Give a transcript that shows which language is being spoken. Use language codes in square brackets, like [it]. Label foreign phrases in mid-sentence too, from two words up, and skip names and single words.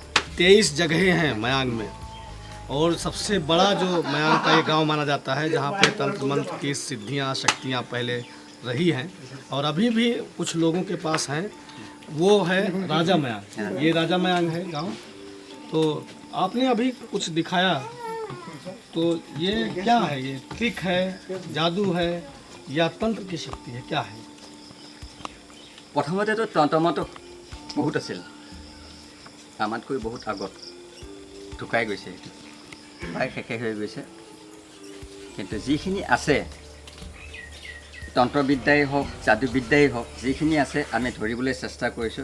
[hi] 23 जगहें हैं मयांग में, और सबसे बड़ा जो मयांग का ये गांव माना जाता है, जहाँ पे तंत्र मंत्र की सिद्धियाँ शक्तियाँ पहले रही हैं और अभी भी कुछ लोगों के पास हैं, वो है राजा मयांग। ये राजा मयांग है गांव। तो आपने अभी कुछ दिखाया, तो ये क्या है? ये ट्रिक है, जादू है या तंत्र की शक्ति है, क्या है? [as] প্ৰথমতেতো তন্ত্ৰমন্ত্ৰ বহুত আছিল, আমাতকৈ বহুত আগত ঢুকাই গৈছে, প্ৰায় শেষে হৈ গৈছে। কিন্তু যিখিনি আছে তন্ত্ৰবিদ্যাই হওক যাদুবিদ্যাই হওক, যিখিনি আছে আমি ধৰিবলৈ চেষ্টা কৰিছোঁ।